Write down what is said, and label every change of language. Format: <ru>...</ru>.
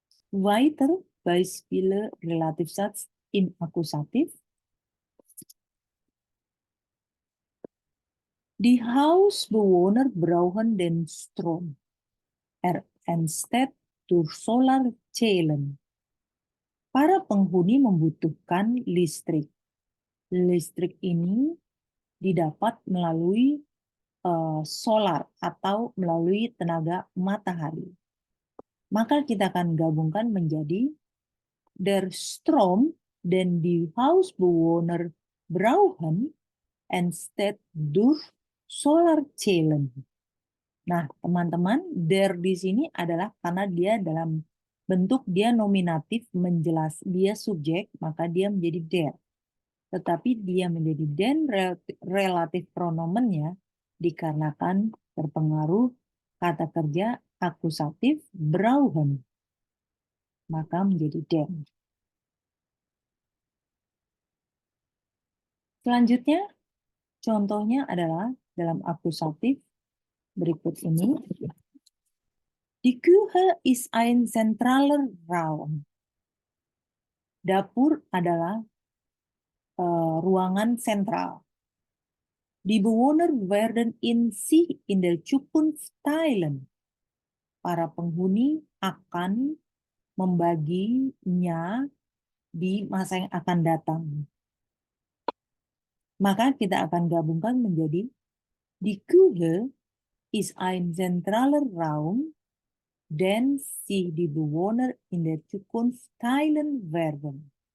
<de>Weiter Beispiele Relativsatz im Akkusativ. Die Hausbewohner brauchen den Strom. Er entsteht durch Solarzellen.</de> <id>Para penghuni membutuhkan listrik. Listrik ini didapat melalui solar atau melalui tenaga matahari. Maka kita akan gabungkan menjadi</id> <de>der Strom, den die Hausbewohner brauchen, entsteht durch Solarzellen.</de> <id>Nah, teman-teman, der di sini adalah karena dia dalam bentuk dia nominatif menjelas dia subjek, maka dia menjadi der. Tetapi dia menjadi den relatif pronomennya dikarenakan terpengaruh kata kerja akusatif brauchen, maka menjadi den. Selanjutnya, contohnya adalah dalam akusatif berikut ini.</id> <de>Die Küche ist ein zentraler Raum.</de> <id>Dapur adalah ruangan sentral.</id> <de>Die Bewohner werden sich in der Zukunft teilen.</de> <id>Para penghuni akan membaginya di masa yang akan datang. Maka kita akan gabungkan menjadi</id> <de>Die Küche ist ein zentraler Raum, den sich die Bewohner in der Zukunft teilen werden.</de>